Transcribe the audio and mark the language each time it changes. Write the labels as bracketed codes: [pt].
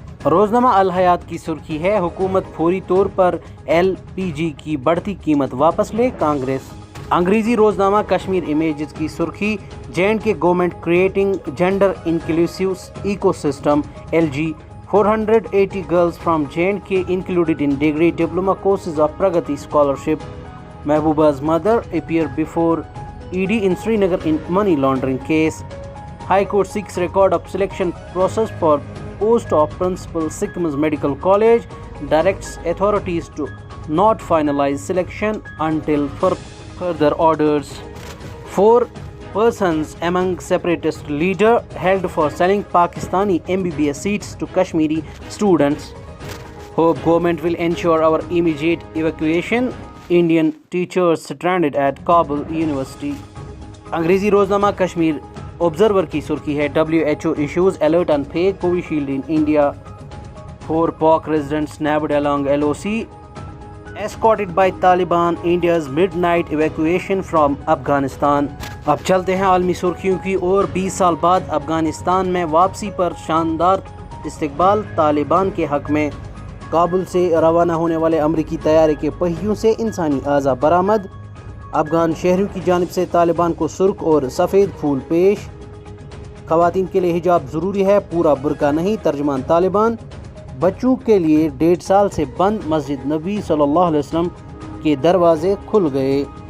[ur] روزنامہ الحیات کی سرخی ہے، حکومت فوری طور پر LPG کی بڑھتی قیمت واپس لے، کانگریس۔ انگریزی روزنامہ کشمیر امیجز کی سرخی، J&K [en] government creating gender inclusive ecosystem, [ur] LG۔ [en] 480 girls from J&K included in degree diploma courses of Pragati scholarship. Mehbooba's mother appeared before ED in Srinagar in money laundering case. High Court seeks record of selection process for post of principal, Sikkims Medical College, directs authorities to not finalize selection until further orders. 4 persons among separatist leader held for selling Pakistani MBBS seats to Kashmiri students. Hope government will ensure our immediate evacuation. Indian teachers stranded at Kabul University. [ur] انگریزی روزنامہ Kashmir observer کی سرخی ہے، [en] WHO issues alert on fake Covishield in India. 4 Pak residents nabbed along LOC. Escorted by Taliban, India's midnight evacuation from Afghanistan. [ur] اب چلتے ہیں عالمی سرخیوں کی اور 20 سال بعد افغانستان میں واپسی پر شاندار استقبال، طالبان کے حق میں کابل سے روانہ ہونے والے امریکی طیارے کے پہیوں سے انسانی اعضاء برآمد، افغان شہریوں کی جانب سے طالبان کو سرخ اور سفید پھول پیش، خواتین کے لیے حجاب ضروری ہے، پورا برقع نہیں، ترجمان طالبان، بچوں کے لیے 1.5 سال سے بند مسجد نبی صلی اللہ علیہ وسلم کے دروازے کھل گئے۔